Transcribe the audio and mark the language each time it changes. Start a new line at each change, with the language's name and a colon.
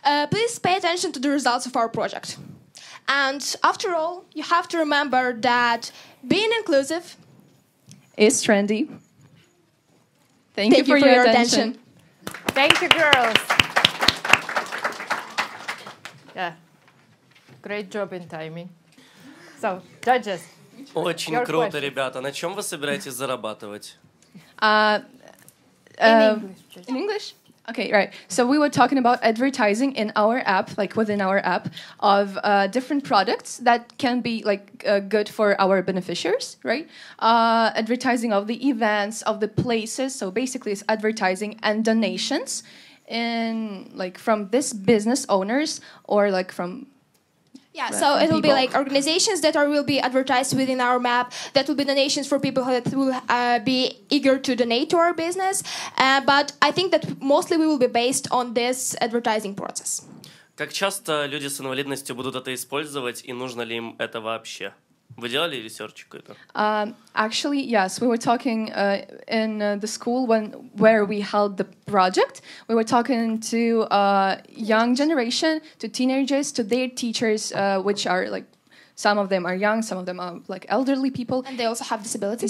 English: Please pay attention to the results of our project. And after all, you have to remember that being inclusive is trendy. Thank you for your attention. Thank you, girls. Yeah, great job in timing. So, judges.
Russian: Очень круто, ребята. На чем вы собираетесь зарабатывать?
English: In English? Okay, right. So we were talking about advertising in our app, like within our app, of different products that can be like good for our beneficiaries, right? Advertising of the events, of the places. So basically, it's advertising and donations, in like from this business owners or like from. Yeah, so it will be people. like organizations that will be advertised within our map. That will be donations for people that will be eager to donate to our business. But I think that mostly we will be based on this advertising process.
Russian: Как часто люди с инвалидностью будут это использовать, и нужно ли им это вообще? Вы делали ресерч какой-то?
English: Actually, yes. We were talking in the school where we held the project. We were talking to young generation, to teenagers, to their teachers, which are like some of them are young, some of them are like elderly people, and they also have disabilities.